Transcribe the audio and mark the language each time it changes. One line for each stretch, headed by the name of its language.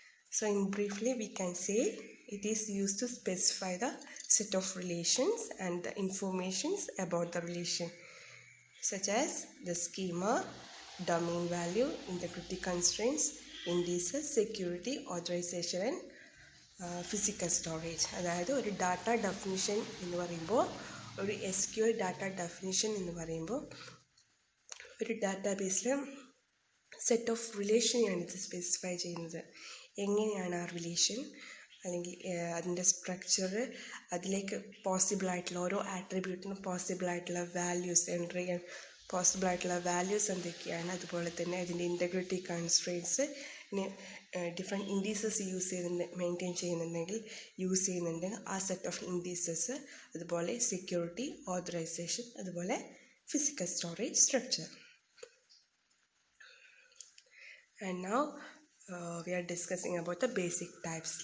English: So in briefly we can say it is used to specify the set of relations and the informations about the relation, such as the schema, domain value, integrity constraints, indices, security, authorization and physical storage.
Malayalam: അതായത് ഒരു data definition എന്ന് പറയുമ്പോൾ, ഒരു SQL data definition എന്ന് പറയുമ്പോൾ ഒരു ഡാറ്റാബേസിൽ set of റിലേഷനെയാണ് ഇത് സ്പെസിഫൈ ചെയ്യുന്നത്. എങ്ങനെയാണ് ആ റിലേഷൻ അല്ലെങ്കിൽ അതിൻ്റെ സ്ട്രക്ചർ, അതിലേക്ക് പോസിബിൾ ആയിട്ടുള്ള ഓരോ ആട്രിബ്യൂട്ടിനും പോസിബിൾ ആയിട്ടുള്ള വാല്യൂസ് എൻ്റർ ചെയ്യാൻ പോസിബിൾ ആയിട്ടുള്ള വാല്യൂസ് എന്തൊക്കെയാണ്, അതുപോലെ തന്നെ അതിൻ്റെ integrity constraints, different indices use ചെയ്യുന്നുണ്ട് മെയിൻറ്റെയിൻ ചെയ്യുന്നുണ്ടെങ്കിൽ ആ സെറ്റ് ഓഫ് ഇൻഡീസസ്, അതുപോലെ സെക്യൂരിറ്റി, ഓതറൈസേഷൻ, അതുപോലെ physical storage structure.
English: And now we are discussing about the basic types.